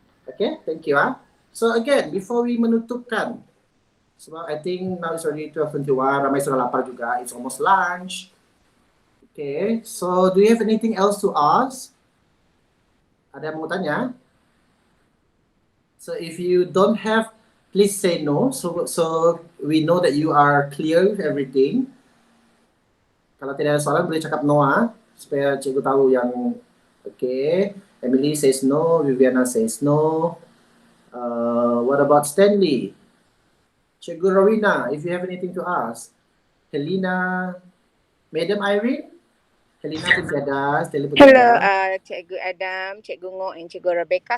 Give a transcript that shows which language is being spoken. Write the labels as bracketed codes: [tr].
[en] Okay, thank you So again, before we [ms] menutupkan, sebab [en] I think now it's already 12:21, [ms] ramai sudah lapar juga, [en] it's almost lunch. Okay, so do you have anything else to ask? [ms] Ada yang mau tanya? [en] So if you don't have, please say no. So we know that you are clear with everything. [ms] Kalau tidak ada soalan, boleh cakap no supaya cikgu tahu yang okay. [en] Emily says no, Viviana says no. What about Stanley? Cikgu Rowena, if you have anything to ask. [ms] Helena, Madam Irene? Helena pun ada, Stanley pun [en] Hello, [ms] ada. [en] Cikgu Adam, Cikgu Ngo and Cikgu Rebecca.